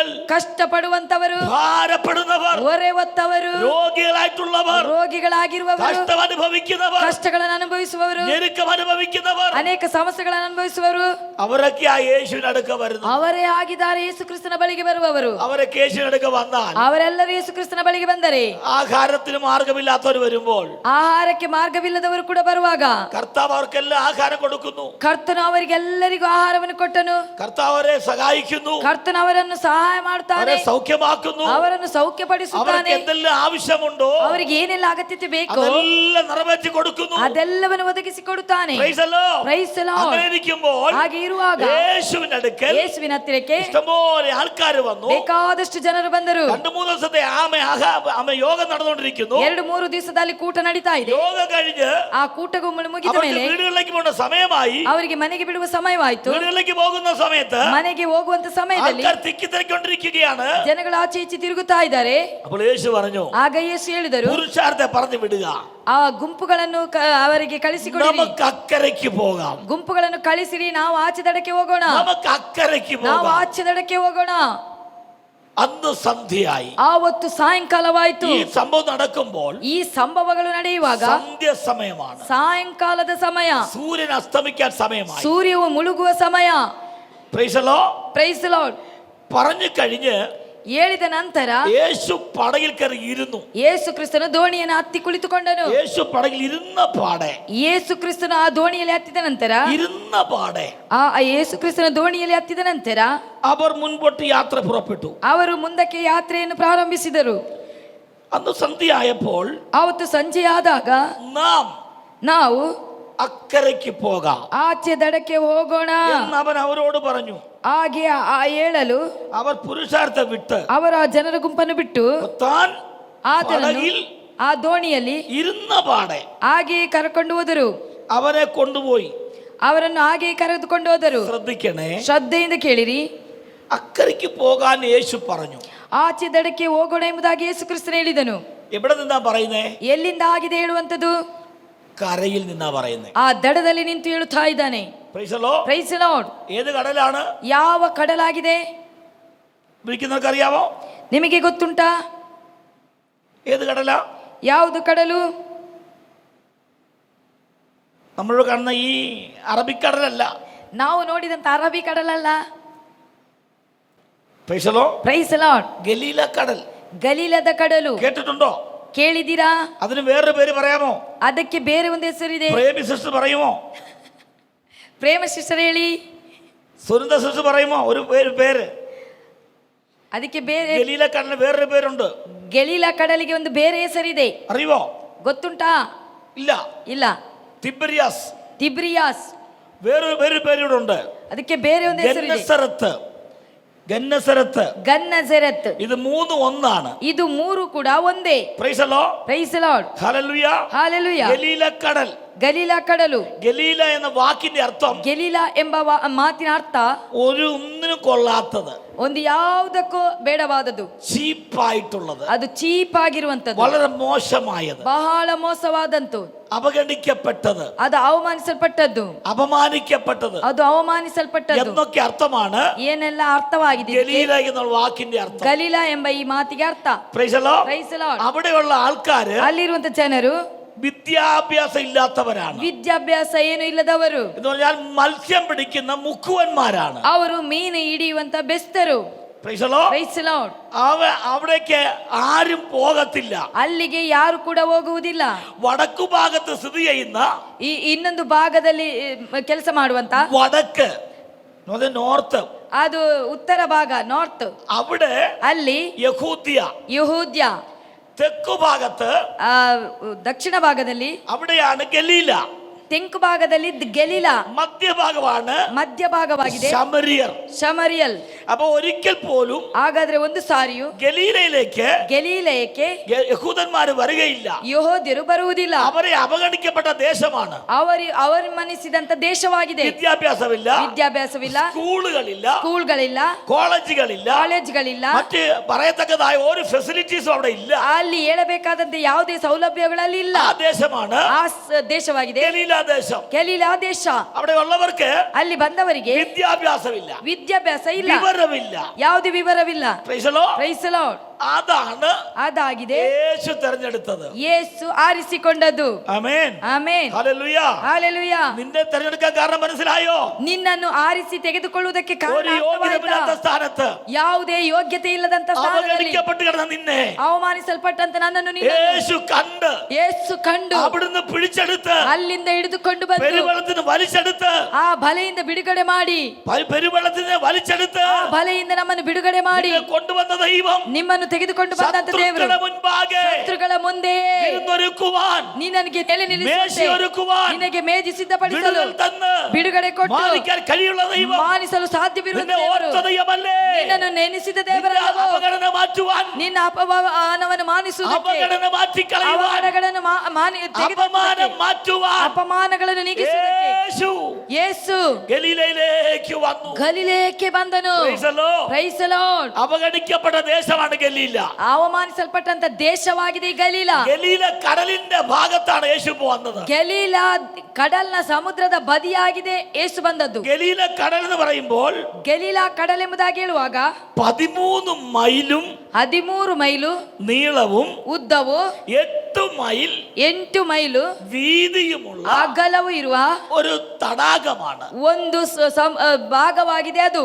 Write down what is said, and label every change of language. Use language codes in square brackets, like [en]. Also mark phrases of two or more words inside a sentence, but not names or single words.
[kn] ಕಷ್ಟಪಡುವಂತವರು, [ml] ഭാരപ്പെടുന്നവർ, [kn] ಹೊರೆ ಹೊತ್ತವರು, [ml] രോഗികളായിട്ടുള്ളവർ, [kn] ರೋಗಿಗಳಾಗಿರುವವರು, [ml] കഷ്ടം അനുഭവിക്കുന്നവർ, [kn] ಕಷ್ಟಗಳನ್ನು ಅನುಭವಿಸುವವರು, [ml] ഞെരുക്കം അനുഭവിക്കുന്നവർ, [kn] ಅನೇಕ ಸಮಸ್ಯೆಗಳನ್ನು ಅನುಭವಿಸುವವರು, [ml] അവരൊക്കെ ആ യേശുവിനടുക്ക വരുന്നു. [kn] ಅವರೇ ಆಗಿದ್ದಾರೆ ಯೇಸು ಕ್ರಿಸ್ತನ ಬಳಿಗೆ ಬರುವವರು. [ml] അവരൊക്കെ യേശുവിനടുക്ക വന്നാൽ, [kn] ಅವರೆಲ್ಲರೂ ಯೇಸು ಕ್ರಿಸ್ತನ ಬಳಿಗೆ ಬಂದರೆ, [ml] ആഹാരത്തിന് മാർഗമില്ലാത്തവർ വരുമ്പോൾ [kn] ಆಹಾರಕ್ಕೆ ಮಾರ್ಗವಿಲ್ಲದವರು ಕೂಡ ಬರುವಾಗ [ml] കർത്താവ് അവർക്കെല്ലാം ആഹാരം കൊടുക്കുന്നു. [kn] ಕರ್ತನು ಅವರಿಗೆಲ್ಲರಿಗೂ ಆಹಾರವನ್ನು ಕೊಟ್ಟನು. [ml] കർത്താവ് അവരെ സഹായിക്കുന്നു, [kn] ಕರ್ತನು ಅವರನ್ನು ಸಹಾಯ ಮಾಡ್ತಾನೆ, [ml] അവരെ സൗഖ്യമാക്കുന്നു. [kn] ಅವರನ್ನು ಸೌಖ್ಯಪಡಿಸುತ್ತಾನೆ. [ml] അവർക്ക് എന്തെല്ലാം ആവശ്യമുണ്ടോ [kn] ಅವರಿಗೆ ಏನೆಲ್ಲ ಅಗತ್ಯತೆ ಬೇಕೋ [ml] അതെല്ലാം നിറവേറ്റി കൊടുക്കുന്നു. [kn] ಅದೆಲ್ಲವನ್ನು ಒದಗಿಸಿ ಕೊಡುತ್ತಾನೆ. [en] Praise the Lord. Praise the Lord. [ml] അങ്ങനെ ഇരിക്കുമ്പോൾ [kn] ಹಾಗೆ ಇರುವಾಗ [ml] യേശുവിന്റെ അടുക്കൽ [kn] ಯೇಸುವಿನ ಹತ್ತಿರಕ್ಕೆ [ml] ഇഷ്ടംപോലെ ആൾക്കാർ വന്നു. [kn] ಬೇಕಾದಷ್ಟು ಜನರು ಬಂದರು. [ml] 2-3 ദിവസത്തെ ആമ യോഗം നടന്നുകൊണ്ടിരിക്കുന്നു. [kn] 2-3 ದಿವಸದಲ್ಲಿ ಕೂಟ ನಡೀತಾ ಇದೆ. [ml] യോഗം കഴിഞ്ഞ് [kn] ಆ ಕೂಟವು ಮುಗಿದ [ml] അവർക്ക് [kn] ಮೇಲೆ [ml] വീടുകളിലേക്ക് പോകുന്ന സമയമായി. [kn] ಅವರಿಗೆ ಮನೆಗೆ ಬಿಡುವ ಸಮಯವಾಯಿತು. [ml] വീടുകളിലേക്ക് പോകുന്ന സമയത്ത് [kn] ಮನೆಗೆ ಹೋಗುವಂತ ಸಮಯದಲ್ಲಿ [ml] ആൾക്കാർ തിക്കിത്തിരക്കൊണ്ടിരിക്കുകയാണ്. [kn] ಜನಗಳು ಆಚೆ ಈಚೆ ತಿರುಗುತ್ತಾ ಇದ್ದಾರೆ. [ml] അപ്പോൾ യേശു പറഞ്ഞു, [kn] ಆಗ ಯೇಸು ಹೇಳಿದರು, [ml] പുരുഷാരത്തെ പറഞ്ഞു വിടുക, [kn] ಆ ಗುಂಪುಗಳನ್ನು ಅವರಿಗೆ ಕಳಿಸಿಕೊಡಿ. [ml] നമുക്ക് അക്കരയ്ക്ക് പോകാം. [kn] ಗುಂಪುಗಳನ್ನು ಕಳಿಸಿರಿ, ನಾವು ಆಚೆ ದಡಕ್ಕೆ ಹೋಗೋಣ. [ml] നമുക്ക് അക്കരയ്ക്ക് [kn] ನಾವು [ml] പോകാം. [kn] ಆಚೆ ದಡಕ್ಕೆ ಹೋಗೋಣ. [ml] അന്ന് സന്ധ്യയായി. [kn] ಆವತ್ತು ಸಾಯಂಕಾಲವಾಯಿತು. [ml] ഈ സംഭവം നടക്കുമ്പോൾ [kn] ಈ ಸಂಭವಗಳು ನಡೆಯುವಾಗ [ml] സന്ധ്യ സമയമാണ്. [kn] ಸಾಯಂಕಾಲದ ಸಮಯ, [ml] സൂര്യൻ അസ്തമിക്കാൻ സമയമായി. [kn] ಸೂರ್ಯವು ಮುಳುಗುವ ಸಮಯ. [en] Praise the Lord. Praise the Lord. [ml] പറഞ്ഞു കഴിഞ്ഞ് [kn] ಹೇಳಿದ ನಂತರ [ml] യേശു പടകിൽ കയറി ഇരുന്നു. [kn] ಯೇಸು ಕ್ರಿಸ್ತನು ದೋಣಿಯನ್ನು ಹತ್ತಿ ಕುಳಿತುಕೊಂಡನು. [ml] യേശು പടകിൽ ഇരുന്ന പാടെ, [kn] ಯೇಸು ಕ್ರಿಸ್ತನು ಆ ದೋಣಿಯಲ್ಲಿ ಹತ್ತಿದ ನಂತರ, [ml] ഇരുന്ന പാടെ [kn] ಆ ಯೇಸು ಕ್ರಿಸ್ತನ ದೋಣಿಯಲ್ಲಿ ಹತ್ತಿದ ನಂತರ [ml] അവർ മുൻപോട്ട് യാത്ര പുറപ്പെട്ടു. [kn] ಅವರು ಮುಂದಕ್ಕೆ ಯಾತ್ರೆಯನ್ನು ಪ್ರಾರಂಭಿಸಿದರು. [ml] അന്ന് സന്ധ്യയായപ്പോൾ [kn] ಆವತ್ತು ಸಂಜೆಯಾದಾಗ [ml] നാം [kn] ನಾವು [ml] അക്കരയ്ക്ക് പോകാം [kn] ಆಚೆ ದಡಕ್ಕೆ ಹೋಗೋಣ [ml] എന്ന് അവൻ അവരോട് പറഞ്ഞു. [kn] ಹಾಗೆ ಆ ಹೇಳಲು [ml] അവർ പുരുഷാരത്തെ വിട്ട് [kn] ಅವರು ಆ ಜನರ ಗುಂಪನ್ನು ಬಿಟ್ಟು [ml] താൻ [kn] ಆತನನ್ನು [ml] പടകിൽ [kn] ಆ ದೋಣಿಯಲ್ಲಿ [ml] ഇരുന്ന പാടെ [kn] ಹಾಗೆ ಕರೆಕೊಂಡು ಹೋದರು. [ml] അവനെ കൊണ്ടുപോയി. [kn] ಅವರನ್ನು ಹಾಗೆ ಕರೆದುಕೊಂಡು ಹೋದರು. [ml] ശ്രദ്ധിക്കണേ, [kn] ಶ್ರದ್ಧೆಯಿಂದ ಕೇಳಿರಿ. [ml] അക്കരയ്ക്ക് പോകാൻ യേശു പറഞ്ഞു. [kn] ಆಚೆ ದಡಕ್ಕೆ ಹೋಗೋಣ ಎಂಬುದಾಗಿ ಯೇಸು ಕ್ರಿಸ್ತನು ಹೇಳಿದನು. [ml] എവിടെ നിന്നാ പറയുന്നേ? [kn] ಎಲ್ಲಿಂದ ಆಗಿದೆ ಹೇಳುವಂತದ್ದು? [ml] കരയിൽ നിന്നാ പറയുന്നേ. [kn] ಆ ದಡದಲ್ಲಿ ನಿಂತು ಹೇಳುತ್ತಾ ಇದ್ದಾನೆ. [en] Praise the Lord. Praise the Lord. [ml] ഏത് കടലാണ്? [kn] ಯಾವ ಕಡಲಾಗಿದೆ [ml] വിളിക്കുന്നവർക്ക് അറിയാമോ? [kn] ನಿಮಗೆ ಗೊತ್ತುಂಟಾ? [ml] ഏത് കടലാ? [kn] ಯಾವುದು ಕಡಲು? [ml] നമ്മളോട് കാണുന്ന ഈ അറബിക്കടലല്ല. [kn] ನಾವು ನೋಡಿದಂತ ಅರಬ್ಬಿ ಕಡಲಲ್ಲ. [en] Praise the Lord. Praise the Lord. [ml] ഗലീല കടൽ [kn] ಗಲೀಲದ ಕಡಲು [ml] കേട്ടിട്ടുണ്ടോ? [kn] ಕೇಳಿದ್ದೀರಾ? [ml] അതിന് വേറൊരു പേര് പറയാമോ? [kn] ಅದಕ್ಕೆ ಬೇರೆ ಒಂದು ಹೆಸರಿದೆ. [ml] പ്രേമി സിസ്റ്റർ പറയുമോ? [kn] ಪ್ರೇಮ ಶಿಷ್ಟರು ಹೇಳಿ. [ml] സുനന്ദ സിസ്റ്റർ പറയുമോ? ഒരു പേര്. [kn] ಅದಕ್ಕೆ ಬೇರೆ, [ml] ഗലീല കടലിന് വേറൊരു പേരുണ്ട്. [kn] ಗಲೀಲ ಕಡಲಿಗೆ ಒಂದು ಬೇರೆ ಹೆಸರಿದೆ. [ml] അറിയുമോ? [kn] ಗೊತ್ತುಂಟಾ? [ml] ഇല്ല. [kn] ಇಲ್ಲ. [ml] തിബ്രിയാസ്. [kn] ತಿಬ್ರಿಯಾಸ್. [ml] വേറൊരു പേരൂടെ ഉണ്ട്. [kn] ಅದಕ್ಕೆ ಬೇರೆ ಒಂದು ಹೆಸರಿದೆ. [ml] ഗന്നസറത്ത്. ഗന്നസറത്ത്. [kn] ಗನ್ನಸರತ್. [ml] ഇത് മൂന്നും ഒന്നാണ്. [kn] ಇದು ಮೂರು ಕೂಡ ಒಂದೇ. [en] Praise the Lord. Praise the Lord. [ml] ഹല്ലേലൂയ. [kn] ಹಾಲೆಲೂಯ. [ml] ഗലീല കടൽ. [kn] ಗಲೀಲ ಕಡಲು. [ml] ഗലീല എന്ന വാക്കിന്റെ അർത്ഥം [kn] ಗೆಲೀಲ ಎಂಬ ಮಾತಿನ ಅರ್ಥ [ml] ഒന്നിനും കൊള്ളാത്തത്, [kn] ಒಂದು ಯಾವುದಕ್ಕೂ ಬೇಡವಾದದ್ದು, [ml] ചീപ്പായിട്ടുള്ളത്, [kn] ಅದು ಚೀಪ್ ಆಗಿರುವಂತದ್ದು, [ml] വളരെ മോശമായത്, [kn] ಬಹಳ ಮೋಸವಾದಂತು, [ml] അവഗണിക്കപ്പെട്ടത്, [kn] ಅದು ಅವಮಾನಿಸಲ್ಪಟ್ಟದ್ದು, [ml] അപമാനിക്കപ്പെട്ടത് [kn] ಅದು ಅವಮಾನಿಸಲ್ಪಟ್ಟದ್ದು [ml] എന്നൊക്കെ അർത്ഥമാണ് [kn] ಏನೆಲ್ಲ ಅರ್ಥವಾಗಿದೆ [ml] ഗലീല എന്നുള്ള വാക്കിന്റെ അർത്ഥം. [kn] ಗಲೀಲ ಎಂಬ ಈ ಮಾತಿಗೆ ಅರ್ಥ. [en] Praise the Lord. Praise the Lord. [ml] അവിടെയുള്ള ആൾക്കാര് [kn] ಅಲ್ಲಿರುವಂತ ಜನರು [ml] വിദ്യാഭ്യാസം ഇല്ലാത്തവരാണ്. [kn] ವಿದ್ಯಾಭ್ಯಾಸ ಏನು ಇಲ್ಲದವರು, [ml] എന്ന് പറഞ്ഞാൽ മത്സ്യം പിടിക്കുന്ന മുക്കുവന്മാരാണ്. [kn] ಅವರು ಮೀನು ಹಿಡಿಯುವಂತ ಬೆಸ್ತರು. [en] Praise the Lord. Praise the Lord. [ml] അവിടേക്ക് ആരും പോകത്തില്ല. [kn] ಅಲ್ಲಿಗೆ ಯಾರು ಕೂಡ ಹೋಗುವುದಿಲ್ಲ. [ml] വടക്കു ഭാഗത്ത് സ്ഥിതി ചെയ്യുന്ന [kn] ಈ ಇನ್ನೊಂದು ಭಾಗದಲ್ಲಿ ಕೆಲಸ ಮಾಡುವಂತ [ml] വടക്ക്, നോർത്ത്, [kn] ಅದು ಉತ್ತರ ಭಾಗ, ನಾರ್ತ್, [ml] അവിടെ [kn] ಅಲ್ಲಿ [ml] യഹൂദ്യ. [kn] ಯಹೂದ್ಯ. [ml] തെക്കു ഭാഗത്ത് [kn] ದಕ್ಷಿಣ ಭಾಗದಲ್ಲಿ [ml] അവിടെയാണ് ഗലീല. [kn] ತೆಂಕು ಭಾಗದಲ್ಲಿ ಗಲೀಲ, [ml] മധ്യഭാഗമാണ് [kn] ಮಧ್ಯಭಾಗವಾಗಿದೆ [ml] ശമരിയർ. [kn] ಶಮರಿಯಲ್. [ml] അപ്പൊ ഒരിക്കൽ പോലും [kn] ಹಾಗಾದ್ರೆ ಒಂದು ಸಾರಿಯು [ml] ഗലീലയിലേക്ക് [kn] ಗಲೀಲಯಕ್ಕೆ [ml] യഹൂദന്മാർ വരികയില്ല. [kn] ಯಹೋದ್ಯರು ಬರುವುದಿಲ್ಲ. [ml] അവരെ അവഗണിക്കപ്പെട്ട ദേശമാണ്. [kn] ಅವರು ಮನಿಸಿದಂತ ದೇಶವಾಗಿದೆ. [ml] വിദ്യാഭ്യാസമില്ല, [kn] ವಿದ್ಯಾಭ್ಯಾಸವಿಲ್ಲ, [ml] സ്കൂളുകളില്ല, [kn] ಸ್ಕೂಲ್ಗಳಿಲ್ಲ, [ml] കോളേജുകളില്ല, [kn] ಕಾಲೇಜ್ಗಳಿಲ್ಲ, [ml] മറ്റ് പറയത്തക്കതായ ഒരു ഫെസിലിറ്റീസും അവിടെ ഇല്ല. [kn] ಅಲ್ಲಿ ಹೇಳಬೇಕಾದಂತೆ ಯಾವುದೇ ಸೌಲಭ್ಯಗಳಲ್ಲಿ ಇಲ್ಲ. [ml] ആ ദേശമാണ് [kn] ಆ ದೇಶವಾಗಿದೆ [ml] ഗലീല ദേശം. [kn] ಗಲೀಲಾ ದೇಶ. [ml] അവിടെ ഉള്ളവർക്ക് [kn] ಅಲ್ಲಿ ಬಂದವರಿಗೆ [ml] വിദ്യാഭ്യാസമില്ല, [kn] ವಿದ್ಯಾಭ್ಯಾಸ ಇಲ್ಲ, [ml] വിവരമില്ല. [kn] ಯಾವುದೇ ವಿವರವಿಲ್ಲ. [en] Praise the Lord. Praise the Lord. [ml] അതാണ് [kn] ಅದಾಗಿದೆ [ml] യേശു തെരഞ്ഞെടുത്തത്. [kn] ಯೇಸು ಆರಿಸಿಕೊಂಡದ್ದು. [ml] ആമേൻ, [kn] ಆಮೆನ್, [ml] ഹല്ലേലൂയ. [kn] ಹಲ್ಲೆಲೂಯಾ. [ml] നിന്നെ തെരഞ്ഞെടുക്കാൻ കാരണം മനസ്സിലായോ? [kn] ನಿನ್ನನ್ನು ಆರಿಸಿ ತೆಗೆದುಕೊಳ್ಳುವುದಕ್ಕೆ ಕಾರಣ [ml] ഒരു യോഗ്യതയില്ലാത്ത സ്ഥാനത്ത്, [kn] ಯಾವುದೇ ಯೋಗ್ಯತೆ ಇಲ್ಲದಂತ ಸ್ಥಾನದಲ್ಲಿ [ml] അവഗണിക്കപ്പെട്ട് കിടന്ന നിന്നെ [kn] ಅವಮಾನಿಸಲ್ಪಟ್ಟಂತ ನನ್ನನ್ನು [ml] യേശു കണ്ട്, [kn] ಯೇಸು ಕಂಡು [ml] അവിടുന്ന് പിടിച്ചെടുത്ത്, [kn] ಅಲ್ಲಿಂದ ಹಿಡಿದುಕೊಂಡು ಬಂದು [ml] പെരുവെള്ളത്തിന് വലിച്ചെടുത്ത്, [kn] ಆ ಬಲೆಯಿಂದ ಬಿಡುಗಡೆ ಮಾಡಿ, [ml] പെരുവെള്ളത്തിന് വലിച്ചെടുത്ത് [kn] ಆ ಬಲೆಯಿಂದ ನಮ್ಮನ್ನು ಬಿಡುಗಡೆ ಮಾಡಿ [ml] നിന്നെ കൊണ്ടുവന്ന ദൈവം [kn] ನಿಮ್ಮನ್ನು ತೆಗೆದುಕೊಂಡು ಬಂದಂತ ದೇವರು [ml] ശത്രുക്കളുടെ മുൻപാകെ [kn] ಶತ್ರುಗಳ ಮುಂದೆ [ml] വിരുന്നൊരുക്കുവാൻ, [kn] ನಿನ್ನನಿಗೆ ನೆಲೆ ನಿಲ್ಲಿಸುವಂತೆ, [ml] മേശയൊരുക്കുവാൻ, [kn] ನಿನಗೆ ಮೇಜು ಸಿದ್ಧಪಡಿಸಲು, [ml] വിടുതൽ തന്ന് [kn] ಬಿಡುಗಡೆ ಕೊಟ್ಟು [ml] മാനിക്കാൻ കഴിയുള്ള ദൈവം, [kn] ಮಾನಿಸಲು ಸಾಧ್ಯವಿರುವ [ml] നിന്നെ [kn] ದೇವರು, [ml] ഓർത്ത ദൈവമല്ലേ? [kn] ನಿನ್ನನ್ನು ನೆನೆಸಿದ [ml] നിന്റെ [kn] ದೇವರಲ್ಲವೋ, [ml] അവഗണന മാറ്റുവാൻ, [kn] ನಿನ್ನ ಅಪಮಾನವನ್ನು ಮಾನಿಸುವುದಕ್ಕೆ, [ml] അവഗണന മാറ്റിക്കളയുവാൻ, [kn] ಅವಮಾನಗಳನ್ನು [ml] അപമാനം മാറ്റുവാൻ [kn] ಅಪಮಾನಗಳನ್ನು ನೀಗಿಸುವುದಕ್ಕೆ [ml] യേശു [kn] ಯೇಸು [ml] ഗലീലയിലേക്ക് വന്നു. [kn] ಗಲೀಲೆಯಕ್ಕೆ ಬಂದನು. [en] Praise the Lord. Praise the Lord. [ml] അവഗണിക്കപ്പെട്ട ദേശമാണ് ഗലീല. [kn] ಅವಮಾನಿಸಲ್ಪಟ್ಟಂತ ದೇಶವಾಗಿದೆ ಈ ಗಲೀಲ. [ml] ഗലീല കടലിന്റെ ഭാഗത്താണ് യേശു വന്നത്. [kn] ಗಲೀಲ ಕಡಲ್ನ ಸಮುದ್ರದ ಬದಿಯಾಗಿದೆ ಯೇಸು ಬಂದದ್ದು. [ml] ഗലീല കടൽ എന്ന് പറയുമ്പോൾ [kn] ಗಲೀಲ ಕಡಲ್ ಎಂಬುದಾಗಿ ಹೇಳುವಾಗ [ml] 13 മൈലും [kn] 13 ಮೈಲು [ml] നീളവും [kn] ಉದ್ದವು, [ml] 8 മൈൽ [kn] 8 ಮೈಲು [ml] വീതിയുമുള്ള [kn] ಅಗಲವೂ ಇರುವ [ml] ഒരു തടാകമാണ്. [kn] ಒಂದು ಭಾಗವಾಗಿದೆ ಅದು.